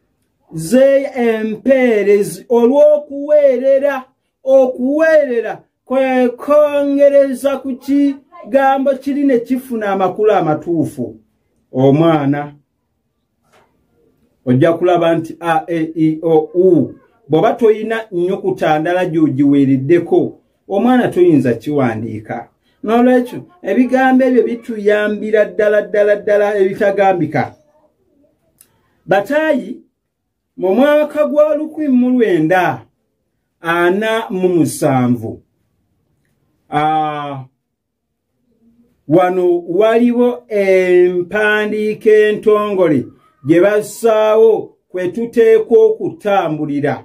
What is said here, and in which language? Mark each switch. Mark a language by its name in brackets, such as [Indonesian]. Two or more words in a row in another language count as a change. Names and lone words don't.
[Ganda] Empeerezi olw'okuweerera. Okuweerera kwe kwongereza ku kigambo kiri ne kifuna amakulu amatuufu. Omwana ojja kulaba nti a, e, i, o, u. Bw'oba toyina nnyukuta ndala gy'ogiweereddeko omwana toyinza kiwandiika. N'olwekyo ebigambo ebyo bituyambira ddala ebitagambika. Bataayi mu mwaka gwa 1947 wano waliwo empandiika entongole gye bassaawo kwe tuteekwa okutambulira.